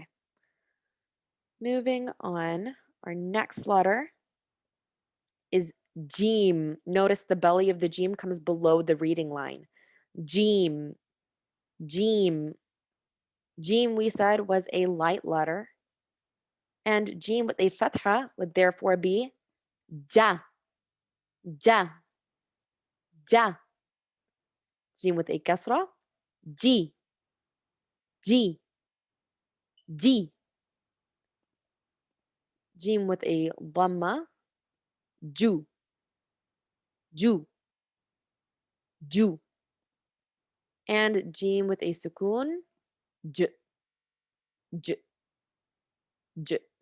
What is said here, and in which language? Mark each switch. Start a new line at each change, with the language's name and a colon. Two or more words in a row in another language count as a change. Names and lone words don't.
English: Moving on, our next letter is Jeem. Notice the belly of the Jeem comes below the reading line. Jeem, Jeem. Jeem, we said, was a light letter. And Jeem with a fatha would therefore be ja, ja, ja. Jeem with a kasra, ji, ji, ji. Jeem with a dhamma, ju, ju, ju. And Jeem with a sukun, j, j, j.